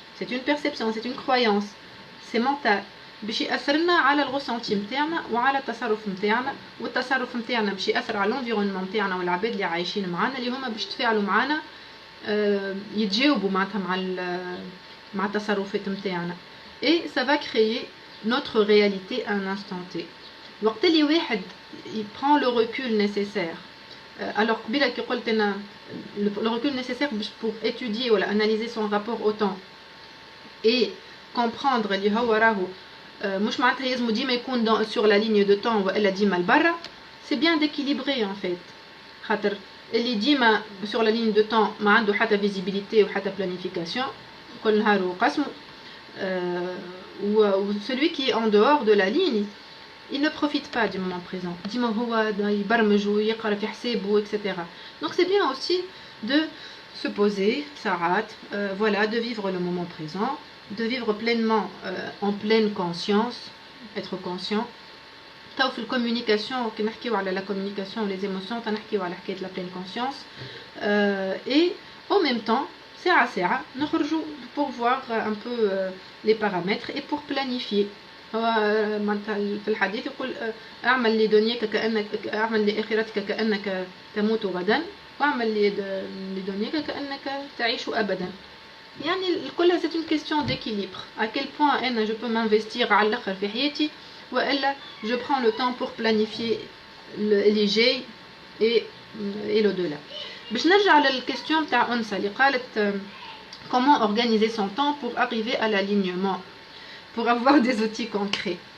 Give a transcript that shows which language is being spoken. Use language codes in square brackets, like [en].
[fr] C'est une perception, c'est une croyance, c'est mental [ar] باش يأثر لنا على الرسنتي نتاعنا وعلى التصرف نتاعنا والتصرف نتاعنا باش يأثر على الانفيرونمون نتاعنا والعباد اللي عايشين معنا اللي هما باش يتفاعلوا معنا يتجاوبوا معناتها مع التصرفات نتاعنا [fr] et ça va créer notre réalité à un instant T. [ar] وقت اللي واحد [fr] prend le recul nécessaire [ar] alors قبيله كي قلت انا [fr] le recul nécessaire pour étudier [ar] ولا [fr] analyser son rapport au temps et comprendre [ar] اللي هو راهو مش معناتها لازم ديما يكون [fr] sur la ligne de temps [ar] والا ديما لبرا [fr] c'est bien d'équilibrer en fait [ar] خاطر اللي ديما sur la ligne de temps ما عنده حتى visibilité وحتى planification كل نهار وقسمه [fr] ou celui qui est en dehors de la ligne il ne profite pas du moment présent [ar] ديما هو يبرمج ويقرا في حسابه [fr] etc. donc c'est bien aussi de se poser ساعات voilà de vivre le moment présent de vivre pleinement en pleine conscience, être conscient. Dans la communication, quand on parle de la communication, les émotions, on parle de la pleine conscience. Et en même temps, nous sortons pour voir un peu les paramètres et pour planifier. [ar] في الحديث يقول اعمل لدنياك كأنك اعمل لآخرتك كأنك تموت غدا واعمل لدنياك كأنك تعيش أبدا. [fr] يعني الكل c'est une question d'équilibre. À quel point je peux m'investir [ar] على الآخر في حياتي وإلا [fr] je prends le temps pour planifier اللي جاي et l'au-delà. [ar] باش نرجع للكيستيون تاع أنسة اللي قالت [fr] comment organiser son temps pour arriver à l'alignement, pour avoir des outils concrets.